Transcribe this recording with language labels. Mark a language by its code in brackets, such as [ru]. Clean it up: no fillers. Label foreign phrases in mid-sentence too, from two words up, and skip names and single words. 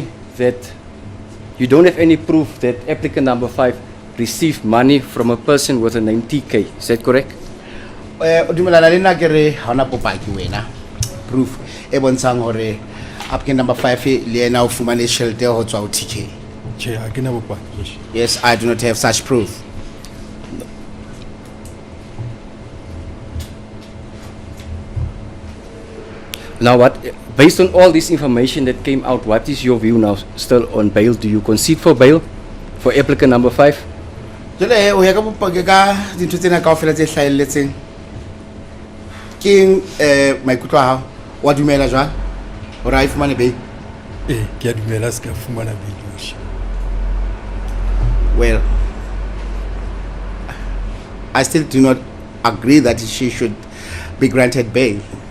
[en] that you don't have any proof that applicant number 5 received money from a person with a name TK. Is that correct? [st] O dumelana le nna ke re ha ona bopaki wena proof e bontshang hore [en] applicant number 5 [st] le ena o fumane tjhelete ho tswa ho TK. Che, ha ke na bopaki, worship. [en] Yes, I do not have such proof. Now what, based on all this information that came out, what is your view now still on bail? Do you concede for bail for applicant number 5? [st] Jole o ya ka bopaki ka dintho tsena kaofela tse hlahelletseng ke maikutlo a hao wa dumela jwang hore a ifumane bail? Ke a dumela se ka fumana bail, worship. [en] Well, I still do not agree that she should be granted bail.